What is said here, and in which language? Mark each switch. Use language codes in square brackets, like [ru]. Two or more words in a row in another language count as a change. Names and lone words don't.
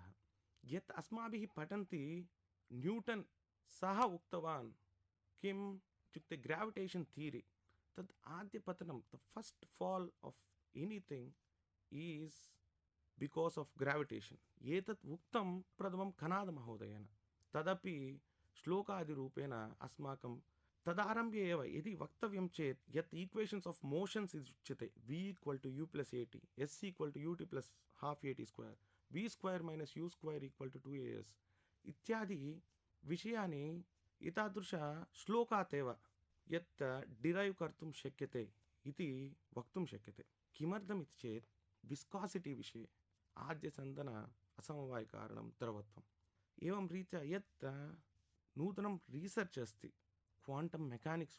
[sa] यत् अस्माभिः पठन्ति न्यूटन् सः उक्तवान् किम् इत्युक्ते [en] gravitation theory, [sa] तत् आद्यपतनं [en] the first fall of anything is because of gravitation. [sa] एतत् उक्तं प्रथमं कणादमहोदयेन, तदपि श्लोकादिरूपेण अस्माकं तदारभ्य एव यदि वक्तव्यं चेत् यत् [en] equations of motions [sa] उच्यते v = u + at, s = ut + ½ at², v² - u² = 2as इत्यादि विषयानि एतादृश श्लोकात् एव यत् डिरैव् कर्तुं शक्यते इति वक्तुं शक्यते। किमर्थमिति चेत् विस्कासिटी विषये आद्यसन्दन असमवायिकारणं द्रवत्वम् एवं रीत्या यत् नूतनं रिसर्च् अस्ति [en] quantum mechanics